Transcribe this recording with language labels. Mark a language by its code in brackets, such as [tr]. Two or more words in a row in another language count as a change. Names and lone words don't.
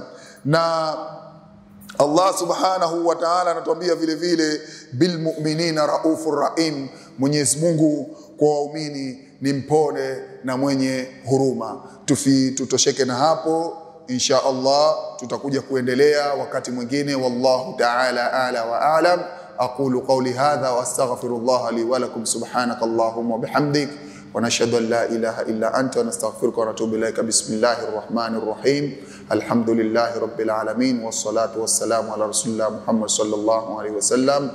[sw] Na [ar] الله سبحانه وتعالى [sw] anatuambia vile vile, [ar] بالمؤمنين رؤوف رحيم, [sw] Mwenyezi Mungu kwa waumini ni mpole na mwenye huruma. Tutosheke na hapo, [ar] إن شاء الله [sw] tutakuja kuendelea wakati mwingine. [ar] والله تعالى أعلى وأعلم. أقول قولي هذا وأستغفر الله لي ولكم. سبحانك اللهم وبحمدك ونشهد أن لا إله إلا أنت ونستغفرك ونتوب إليك. بسم الله الرحمن الرحيم. الحمد لله رب العالمين والصلاة والسلام على رسول الله محمد صلى الله عليه وسلم.